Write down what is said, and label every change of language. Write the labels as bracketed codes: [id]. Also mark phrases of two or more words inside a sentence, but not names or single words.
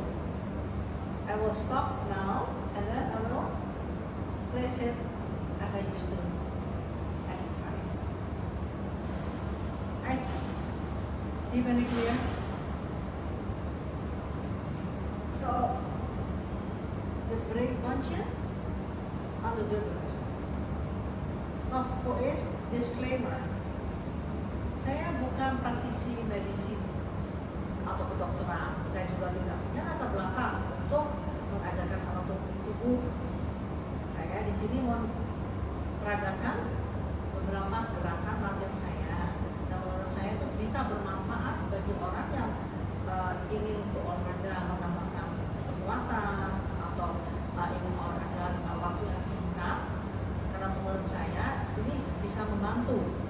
[en] I will stop now, and then I will place it as I used to exercise. Right? Even clear? So, the break [nl] bundje aan de deur bevestigen. Nou, voor eerst disclaimer. [id] Saya bukan praktisi medisi atau kedokteran. Saya juga tidak punya latar belakang untuk mengajarkan anatomi tubuh. Saya di sini mau peragakan beberapa gerakan latihan saya, dan menurut saya itu bisa bermanfaat bagi orang yang ingin berolahraga menambahkan kekuatan atau ingin olahraga waktu yang singkat, karena menurut saya ini bisa membantu.